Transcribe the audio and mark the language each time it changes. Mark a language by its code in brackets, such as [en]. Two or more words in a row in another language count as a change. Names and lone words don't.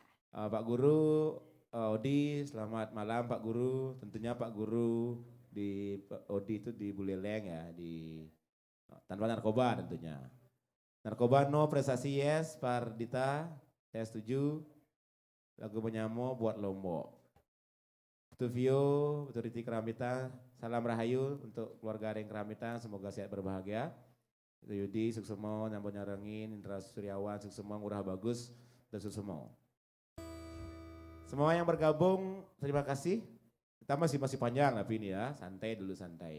[id] Pak Guru, Odi, selamat malam Pak Guru. Tentunya Pak Guru di Odi itu di Buleleng ya, di tanpa narkoba tentunya. Narkoba no, prestasi yes, Pak Dita, saya setuju. Lagu Menyamo buat Lombok. Tuvio, Riti Keramitan, salam rahayu untuk keluarga yang Keramitan, semoga sehat berbahagia. Itu Yudi, Suksumo, Nyambon Nyarengin, Indra Suryawan, Suksumo, Ngurah Bagus, dan Suksumo. Semua yang bergabung, terima kasih. Kita masih panjang tapi ini ya, santai dulu santai.